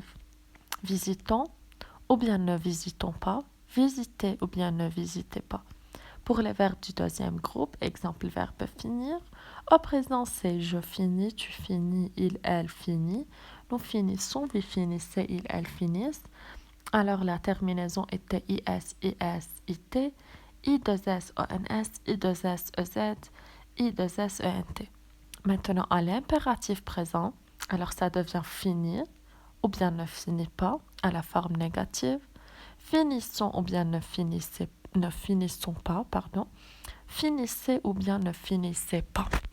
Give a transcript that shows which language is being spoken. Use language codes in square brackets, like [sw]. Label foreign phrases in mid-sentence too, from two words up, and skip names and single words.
[fr] Visitons, ou bien ne visitons pas, visitez, ou bien ne visitez pas. Pour les verbes du deuxième groupe, exemple verbe finir, au présent c'est je finis, tu finis, il, elle finit, nous finissons, vous finissez, il, elle finissent. Alors la terminaison était is, it, i 2 s, ons, i 2 s, ez, i 2 s, ent. Maintenant à l'impératif présent, alors ça devient finir, ou bien ne finit pas, à la forme négative. Finissons ou bien ne finissons pas, finissez ou bien ne finissez pas.